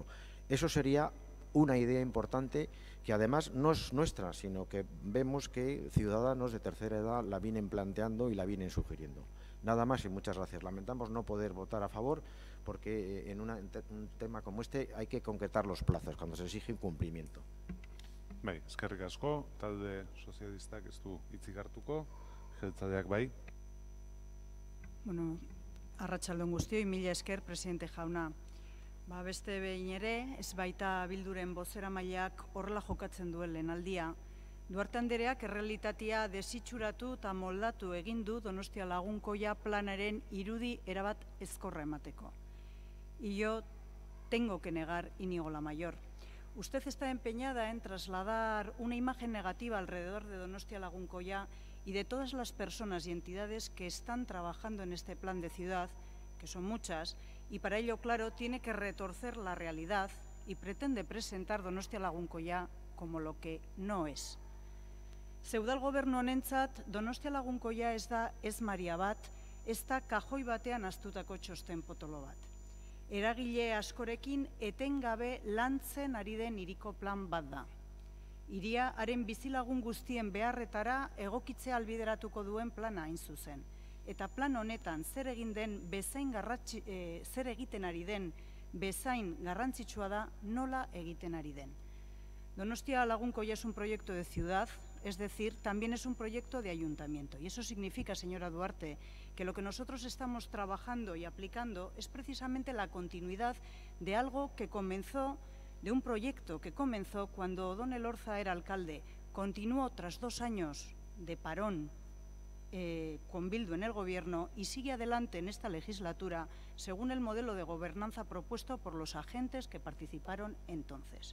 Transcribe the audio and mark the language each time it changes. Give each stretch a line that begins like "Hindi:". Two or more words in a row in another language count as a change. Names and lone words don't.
Spanish: Eso sería una idea importante que además no es nuestra, sino que vemos que ciudadanos de tercera edad la vienen planteando y la vienen sugiriendo. Nada más y muchas gracias. Lamentamos no poder votar a favor porque en un tema como este hay que concretar los plazos cuando se exige un cumplimiento.
Basque: Bai, eskerrik asko, talde sozialistak ez du hitzik hartuko, jeltzaleak bai. Bueno, arratsaldon guztioi, mila esker, presidente jauna. Beste behin ere, ez baita Bilduren bozeramaileak horrela jokatzen duen lehenaldia. Duarte Andereak errealitatea desitxuratu eta moldatu egin du Donostia Lagunkoia planaren irudi erabat ezkorra emateko.
Spanish: Y yo tengo que negar Íñigo Lamayor. Usted está empeñada en trasladar una imagen negativa alrededor de Donostia Lagunkoia y de todas las personas y entidades que están trabajando en este plan de ciudad, que son muchas, y para ello, claro, tiene que retorcer la realidad y pretende presentar Donostia Lagunkoia como lo que no es.
Basque: Zeudal gobernu honentzat, Donostia Lagunkoia ez maria bat, ez da kajoi batean astutako txosten potolo bat. Eragile askorekin etengabe lantzen ari den hiriko plan bat da. Hiria haren bizilagun guztien beharretara egokitzea albideratuko duen plana hain zuzen. Eta plan honetan zer egiten ari den bezain garrantzitsua da nola egiten ari den.
Spanish: Donostia Lagunkoia es un proyecto de ciudad, es decir, también es un proyecto de ayuntamiento. Y eso significa, señora Duarte, que lo que nosotros estamos trabajando y aplicando es precisamente la continuidad de algo que comenzó, de un proyecto que comenzó cuando don Elorza era alcalde, continuó tras 2 años de parón con Bildu en el gobierno y sigue adelante en esta legislatura según el modelo de gobernanza propuesto por los agentes que participaron entonces.